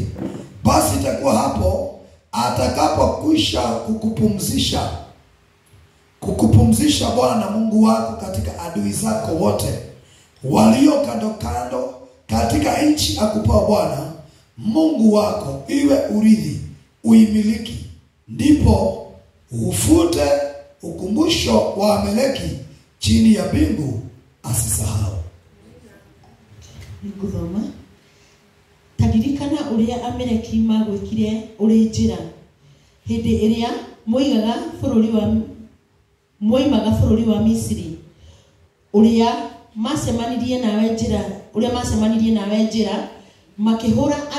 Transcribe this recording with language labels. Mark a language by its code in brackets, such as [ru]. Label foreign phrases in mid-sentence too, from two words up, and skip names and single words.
[sw] Basi itakuwa hapo atakapokwisha kukupumzisha Bwana Mungu wako katika adui zako wote walio kando kando katika nchi akupao Bwana Mungu wako iwe urithi uimiliki, ndipo ufute ukumbusho wa Amaleki chini ya mbingu asisahau. [ki] Nikuthoma tadirikana uria Amaleki magwikire uri njira hindi iria moimaga bururi wa Misiri uria macemanirie nawe njira makihura